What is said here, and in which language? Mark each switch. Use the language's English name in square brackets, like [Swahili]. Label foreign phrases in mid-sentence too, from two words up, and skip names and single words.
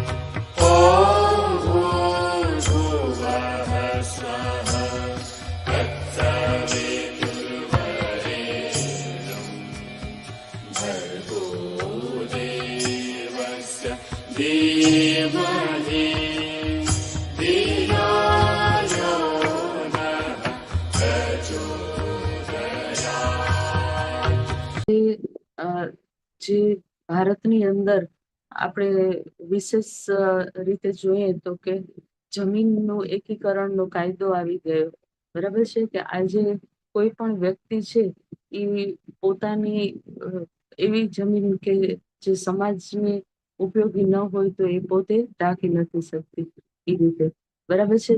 [Sanskrit] ॐ भूर्भुवः स्वः तत्सवितुर्वरेण्यं भर्गो देवस्य धीमहि धियो यो नः प्रचोदयात्। [Gujarati] જે ભારતની અંદર આપણે વિશેષ રીતે જોઈએ તો કે જમીનનું એકીકરણનો કાયદો આવી ગયો, બરાબર છે કે આજે કોઈ પણ વ્યક્તિ છે એ પોતાની એવી જમીન કે જે સમાજને ઉપયોગી ન હોય તો એ પોતે રાખી નથી શકતી એ રીતે, બરાબર છે.